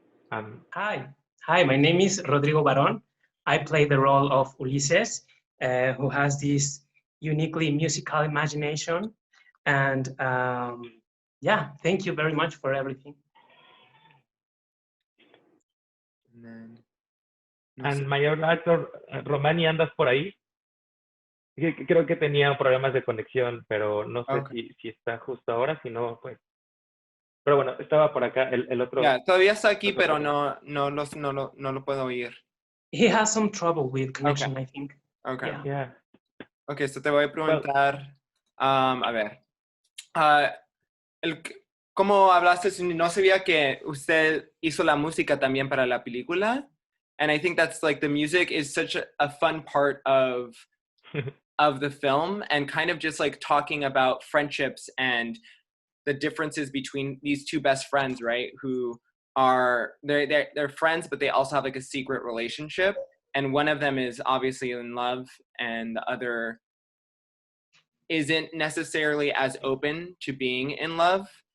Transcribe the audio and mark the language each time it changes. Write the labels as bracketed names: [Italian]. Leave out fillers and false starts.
[English] Hi, my name is Rodrigo Baron. I play the role of Ulises, who has this uniquely musical imagination. And yeah, thank you very much for everything. And my other actor, Romani, [Spanish] ¿andas por ahí? Creo que tenía problemas de conexión, pero no sé si está justo ahora, si no, pues. Pero bueno, estaba por acá el otro. Yeah, todavía está aquí, pero no lo puedo oír. [English] He has some trouble with connection, I think. Okay. Yeah. [Spanish] Okay, so te voy a preguntar, a ver, ¿cómo hablaste? No sabía que usted hizo la música también para la película. [English] And I think that's like the music is such a fun part of the film, and kind of just like talking about friendships and the differences between these two best friends, right? Who are they're friends, but they also have like a secret relationship, and one of them is obviously in love, and the other isn't necessarily as open to being in love.